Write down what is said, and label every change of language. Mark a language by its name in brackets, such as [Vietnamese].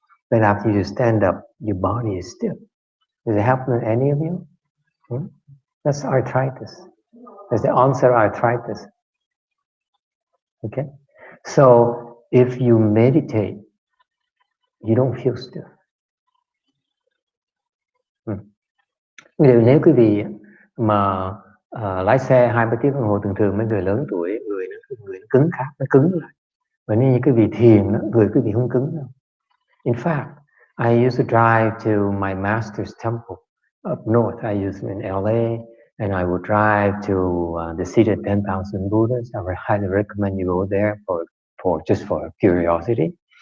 [English] But after you stand up, your body is stiff. Does it happen to any of you? That's arthritis. That's the onset of arthritis. Okay? So if you meditate, you don't feel stiff. [Vietnamese] Nếu quý vị mà lái xe 2-3 tiếng đồng hồ, thường mấy người lớn tuổi, người nó cứng cáp, nó cứng lại. Và như quý vị thiền, người quý vị không cứng đâu. [English] In fact, I used to drive to my master's temple up north. I used to in LA, and I would drive to the city of 10,000 Buddhas. I would highly recommend you go there for just for curiosity.